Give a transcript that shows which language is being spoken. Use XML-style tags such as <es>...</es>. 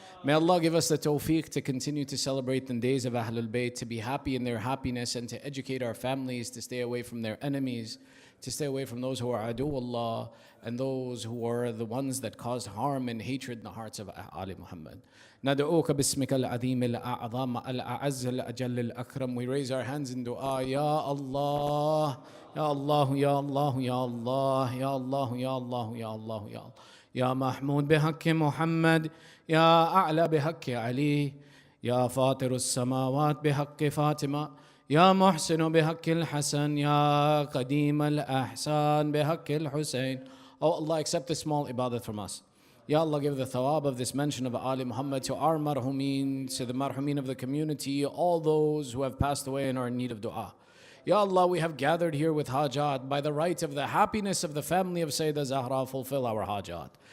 <en>May Allah give us the tawfiq to continue to celebrate the days of Ahlul Bayt, to be happy in their happiness and to educate our families, to stay away from their enemies, to stay away from those who are adu Allah and those who are the ones that caused harm and hatred in the hearts of Ali Muhammad.</en> <ar>ندعوك باسمك العظيم الأعظم الأعز الأجل الأكرم.</ar> <en>We raise our hands in dua. Ya Allah, Ya Allah, Ya Allah, Ya Allah, Ya Allah, Ya Allah, Ya Allah, Ya Allah.</en> <ar>يا محمود بحق محمد، يا أعلى بحق علي، يا فاطر السماوات بحق فاطمة، يا محسن بحق الحسن، يا قديم الأحسان بحق الحسين.</ar> <en>Oh Allah, accept this small ibadat from us. Ya Allah, give the thawab of this mention of Ali Muhammad to our marhumeen, to the marhumeen of the community, all those who have passed away and are in need of dua. Ya Allah, we have gathered here with hajat. By the right of the happiness of the family of Sayyidah Zahra, fulfill our hajat.</en>